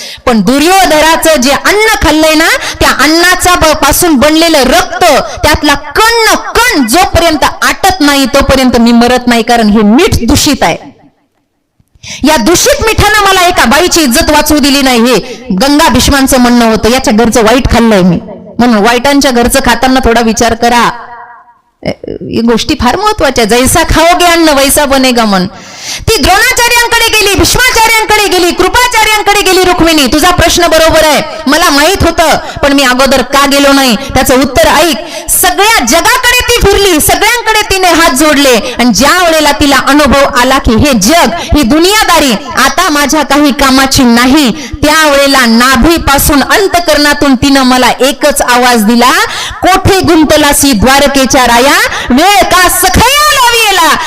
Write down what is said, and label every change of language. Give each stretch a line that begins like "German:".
Marathi: पण दुर्योधनाचं जे अन्न खाल्लंय ना, त्या अन्नाचा पासून बनलेलं रक्त, त्यातला कण कण जोपर्यंत आटत नाही तोपर्यंत मी मरत नाही, कारण हे मीठ दूषित आहे. या दूषित मिठानं मला एका बाईची इज्जत वाचवू दिली नाही, हे गंगा भीष्मांचं म्हणणं होतं. याच्या घरचं वाईट खाल्लंय मी, म्हणून वाईटांच्या घरचं खाताना थोडा विचार करा. ही गोष्टी फार महत्वाच्या.
Hindi: जैसा खाओगे अन्न वैसा बनेगा मन.
Marathi: ती द्रोणाचार्यांकडे गेली, भीष्माचार्यांकडे गेली, कृपाचार्यांकडे गेली. रुक्मिणी तुझा प्रश्न बरोबर आहे, मला माहित होतं, पण मी अगोदर का गेलो नाही त्याचं उत्तर ऐक. सगळ्या जगाकडे ती फिरली, सगळ्यांकडे तिने हात जोडले, आणि ज्या वेळेला तिला अनुभव आला की हे जग, ही दुनियादारी आता माझ्या काही कामाची नाही, त्यावेळेला नाभीपासून अंतकरणातून तिनं मला एकच आवाज दिला, कोठे गुंतलासी द्वारकेच्या राया, वेळ का सखया लाविला.